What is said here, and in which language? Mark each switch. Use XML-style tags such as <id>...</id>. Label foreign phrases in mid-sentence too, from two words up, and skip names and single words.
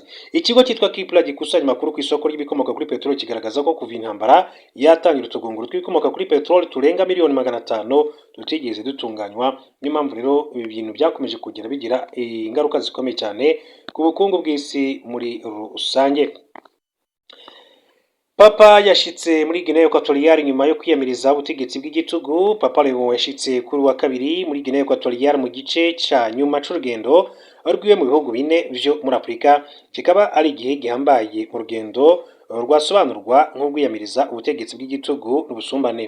<rw>Ikigo cyitwa Kipla gikusanya amakuru ku isoko ry'ibikomoka kuri peteroli kigaragaza ko kuva intambara yatangira utugunguru tw'ibikomoka kuri peteroli turenga 500,000 tutigeze dutunganywa. Niyo mpamvu rero ibi bintu byakomeje kugera bigira ingaruka zikomeye cyane ku bukungu bw'isi muri rusange.</rw> <rn>Papa yashitse muri Guinea Equatoriale nyuma yo kwiyamiriza ubutegetsi bw'igitugu. Papa Leo yashitse kuri wa kabiri muri Guinea Equatoriale mu gice cya nyuma c'urugendo rwiwe mu bihugu bine byo muri Afurika. Kikaba ari igihe gihambaye mu rugendo rwasobanurwa nk'urwiyamiriza ubutegetsi bw'igitugu n'ubusumbane.</rn>